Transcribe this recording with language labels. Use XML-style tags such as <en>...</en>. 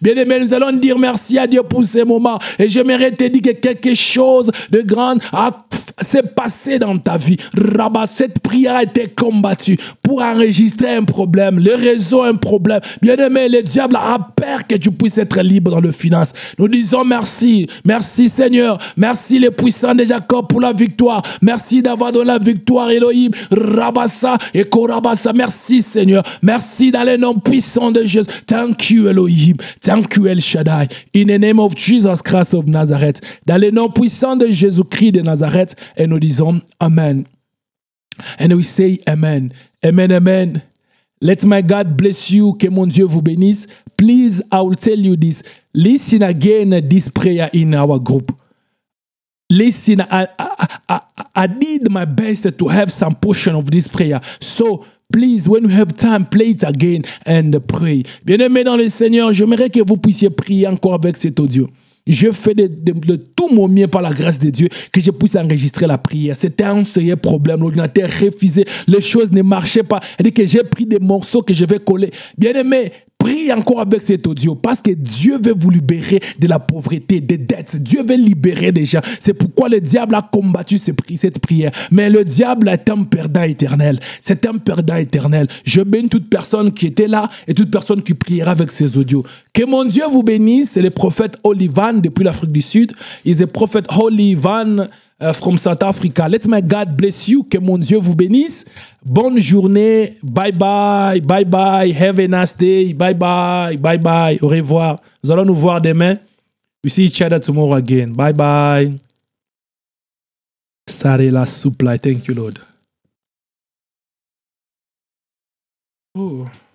<fr>Bien-aimé, nous allons dire merci à Dieu pour ces moments. Et j'aimerais te dire que quelque chose de grand s'est passé dans ta vie. Rabat, cette prière a été combattue pour enregistrer un problème. Le réseau a un problème. Bien-aimé, le diable a peur que tu puisses être libre dans le finance. Nous disons merci. Merci Seigneur. Merci les puissants de Jacob pour la victoire. Merci d'avoir donné la victoire, Elohim. Rabassa et Korabassa. Merci Seigneur. Merci dans le nom puissant de Jésus.</fr> <en>Thank you Elohim. Thank you El Shaddai. In the name of Jesus Christ of Nazareth.</en> <fr>Dans le nom puissant de Jésus-Christ de Nazareth. Et nous disons Amen.</fr> <en>And we say Amen. Amen, Amen. Let my God bless you.</en> <fr>Que mon Dieu vous bénisse.</fr> <en>Please, I will tell you this. Listen again this prayer in our group. Listen, I did my best to have some portion of this prayer. So, please, when you have time, play it again and pray.</en> <fr>Bien-aimés dans le Seigneur, j'aimerais que vous puissiez prier encore avec cet audio. Je fais de tout mon mieux par la grâce de Dieu que je puisse enregistrer la prière. C'était un sérieux problème. L'ordinateur refusait. Les choses ne marchaient pas. C'est-à-dire que j'ai pris des morceaux que je vais coller. Bien-aimés, prie encore avec cet audio parce que Dieu veut vous libérer de la pauvreté, des dettes. Dieu veut libérer des gens. C'est pourquoi le diable a combattu cette prière. Mais le diable est un perdant éternel. C'est un perdant éternel. Je bénis toute personne qui était là et toute personne qui priera avec ces audios. Que mon Dieu vous bénisse. C'est le prophète Olivan depuis l'Afrique du Sud. Il est prophète Olivan</fr> <en>from South Africa. Let my God bless you.</en> <fr>Que mon Dieu vous bénisse. Bonne journée.</fr> <en>Bye bye. Bye bye. Have a nice day. Bye bye. Bye bye.</en> <fr>Au revoir. Nous allons nous voir demain.</fr> <en>We see each other tomorrow again. Bye bye. Sarela supply. Thank you, Lord. Oh.</en>